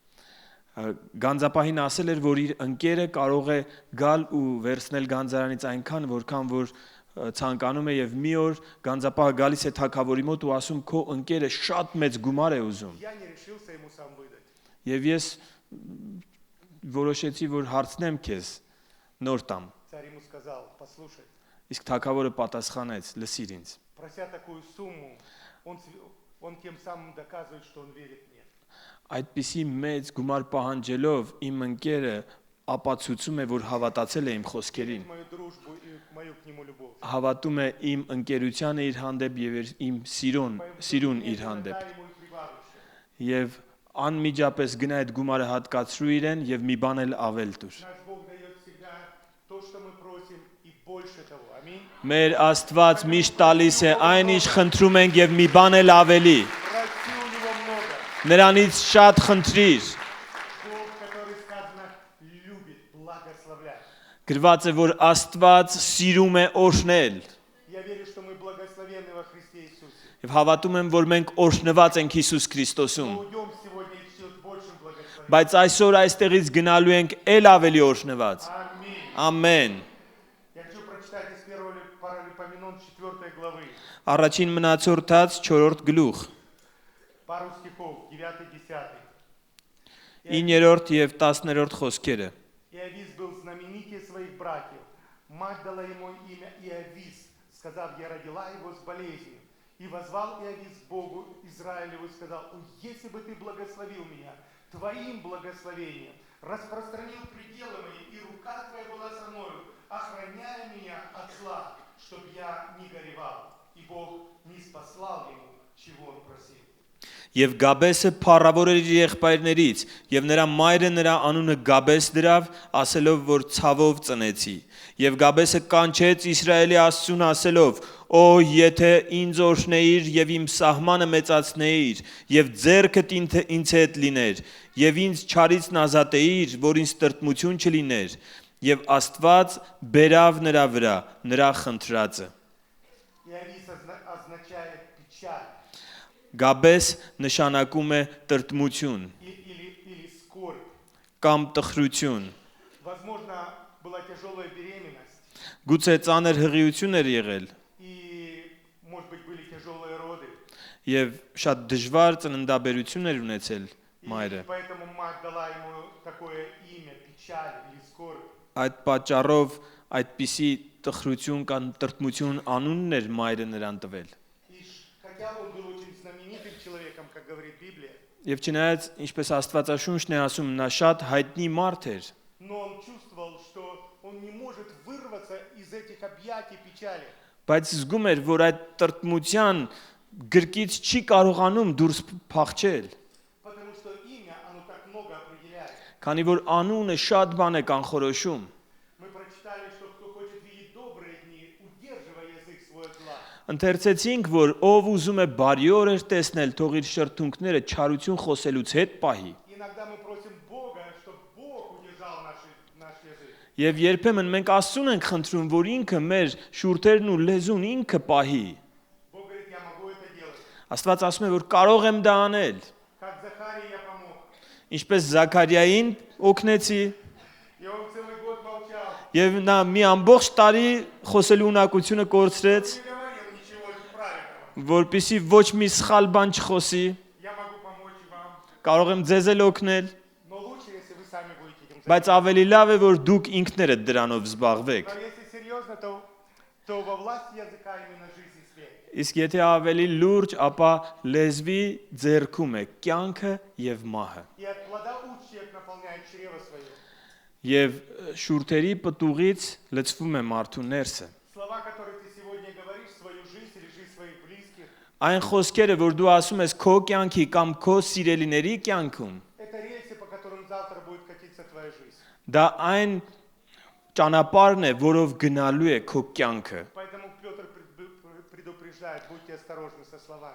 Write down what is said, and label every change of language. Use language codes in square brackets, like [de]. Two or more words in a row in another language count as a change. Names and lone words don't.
[hy] Գանձապահին ասել էր, որ իր ընկերը կարող է գալ ու վերցնել գանձարանից այնքան, որքան որ ցանկանում է, եւ մի օր գանձապահը գալիս է թագավորի մոտ ու ասում, քո ընկերը շատ մեծ գումար է ուզում։ [ru] Я не решился ему сам выдать. [hy] Եվ ես որոշեցի, որ հարցնեմ քեզ նոր տամ։ [ru] Царь ему сказал: послушай, [hy] Իսկ թագավորը պատասխանեց. լսիր ինձ։ [ru] прося такую сумму, он тем самым доказывает, что он верит мне. [hy] Այդպիսի մեծ գումար պահանջելով իմ ընկերը ապացուցում է, որ հավատացել է իմ խոսքերին։ [ru] Мою дружбу и мою к нему любовь. [hy] Հավատում է իմ ընկերությանը իր հանդեպ եւ իմ սիրուն իր հանդեպ։ [ru] Дай ему и прибавишь. [hy] Եվ անմիջապես գնա այդ գումարը հատկացրու իրեն եւ մի բան էլ ավել տուր։ [ru] Наш Бог дает всегда то, что мы просим, и больше того. Аминь. [hy] Մեր Աստված միշտ տալիս է այն, ինչ խնդրում ենք եւ մի բան էլ ավելի։ [ru] Проси у него много. [hy] Նրանից շատ խնդրիր։ [ru] Бог, который, сказано, любит благословлять. [hy] Գրված է, որ Աստված սիրում է օրհնել։ [ru] Я верю, что мы благословенны во Христе Иисусе. [hy] Եվ հավատում եմ, որ մենք օրհնված ենք Հիսուս Քրիստոսում։ [ru] Мы уйдем сегодня еще с большим благословением. [hy] Բայց այսօր այստեղից գնալու ենք ել ավելի օրհնված։ [ru] Аминь. [hy] Ամեն։ [ru] Я хочу прочитать из 1 Паралипоменон 4 главы. [hy] Առաջին մնացորդաց 4-րդ գլուխ, [ru] Пару стихов, 9-10. [hy] 9-րդ եւ 10-րդ խոսքերը։ [ru] Иовис был знаменитее своих братьев. Мать дала ему имя Иовис, сказав: я родила его с болезнью. И возвал Иовис Богу Израилеву и сказал: «О, если бы ты благословил меня твоим благословением, распространил пределы мои, и рука твоя была со мною, охраняя меня от зла, чтобы я не горевал». И Бог не спаслал ему, чего он просил. [hy] Եվ Գաբեսը փառավոր էր իր եղբայրներից, եւ նրա մայրը նրա անունը Գաբես դրավ, ասելով, որ ցավով ծնեցի։ Եվ Գաբեսը կանչեց Իսրայելի Աստծուն ասելով. «Օ, եթե ինձ օրհնեիր եւ իմ սահմանը մեծացնեիր, եւ ձեռքդ ինձ հետ լիներ, եւ ինձ չարից ազատեիր, որ ինձ տրտմություն չլիներ»։ Եվ Աստված բերավ նրա վրա նրա խնդրածը։ [ru] Иовис означает печаль [hy] Գաբես նշանակում է տրտմություն [ru] или скорбь. [hy] կամ տխրություն։ [ru] Возможно, была тяжелая беременность, [hy] Գուցե ծանր հղիություն էր եղել [ru] и, может быть, были тяжелые роды. [hy] եւ շատ դժվար ծննդաբերություն էր ունեցել [ru] И [hy] մայրը։ [ru] поэтому мать дала ему такое имя, печаль или скорбь. [hy] Այդ պատճառով այդպիսի տխրություն կամ տրտմություն անունն էր մայրը նրան տվել։ [ru] И хотя он был очень знаменитым человеком, как говорит Библия, [hy] Եվ չնայած, ինչպես Աստվածաշունչն է ասում, նա շատ հայտնի մարդ էր, [ru] но он чувствовал, что он не может вырваться из этих объятий печали. [hy] բայց զգում էր, որ այդ տրտմության գրկից չի կարողանում դուրս փախչել, [ru] Потому что имя, оно так много определяет. [hy] քանի որ անունը շատ բան է կանխորոշում։ [ru] Мы прочитали, что кто хочет видеть добрые дни, удерживая язык свой от зла. [hy] Ընթերցեցինք, որ ով ուզում է բարի օրեր տեսնել, թող իր շրթունքները չարություն խոսելուց հետ պահի։ [ru] Иногда мы просим Бога, чтобы Бог удержал наш язык. [hy] Եվ երբեմն մենք Աստծուն ենք խնդրում, որ ինքը մեր շուրթերն ու լեզուն ինքը պահի։ [ru] Бог говорит: я могу это делать. [hy] Աստված ասում է, որ կարող եմ դա անել։ [ru] Как Захарии я помог. [hy] Ինչպես Զաքարիային օգնեցի, [ru] И он целый год молчал. [hy] եւ նա մի ամբողջ տարի խոսելու ունակությունը կորցրեց, [ru] Не говорил ничего правильного. [hy] որպեսզի ոչ մի սխալ բան չխոսի։ [ru] Я могу помочь и вам. [hy] Կարող եմ ձեզ էլ օգնել, [ru] Но лучше, если вы сами будете этим [hy] բայց [ru] заниматься. [hy] ավելի լավ է, որ դուք ինքներդ դրանով զբաղվեք։ [ru] Но если серьезно, то во власти языка именно жизнь и смерть. [hy] Իսկ եթե ավելի լուրջ, ապա լեզվի ձեռքում է կյանքը եւ մահը։ [ru] И от плода уст человек наполняет чрево свое. [hy] Եվ շուրթերի պտուղից լցվում է մարդու ներսը։ [ru] Слова, которые ты сегодня говоришь, свою жизнь или жизнь своих близких, [hy] Այն խոսքերը, որ դու ասում ես քո կյանքի կամ քո սիրելիների կյանքում, [ru] это рельсы, по которым завтра будет катиться твоя жизнь. [hy] դա այն ճանապարհն է, որով գնալու է քո կյանքը։ [ru] Поэтому Петр предупреждает: будьте осторожны со словами.